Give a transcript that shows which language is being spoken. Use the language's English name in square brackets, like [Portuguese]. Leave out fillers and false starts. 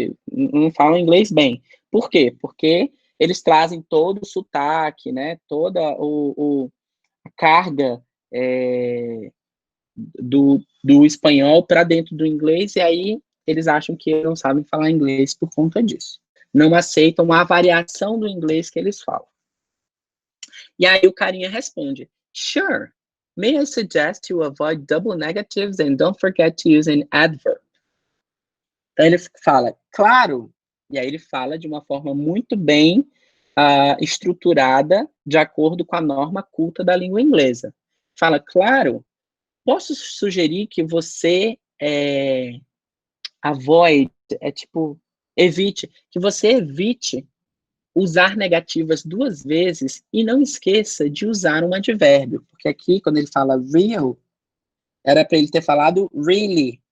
[Portuguese] Não falam inglês bem. Por quê? Porque eles trazem todo o sotaque, né? Toda a carga do espanhol para dentro do inglês, e aí eles acham que não sabem falar inglês por conta disso. Não aceitam a variação do inglês que eles falam. E aí o carinha responde, [English] sure, may I suggest you avoid double negatives and don't forget to use an adverb. [Portuguese] Então ele fala, claro, e aí ele fala de uma forma muito bem estruturada, de acordo com a norma culta da língua inglesa. Fala, claro, posso sugerir que você avoid, evite, que você evite usar negativas 2 vezes e não esqueça de usar um advérbio, porque aqui, quando ele fala real, era para ele ter falado really.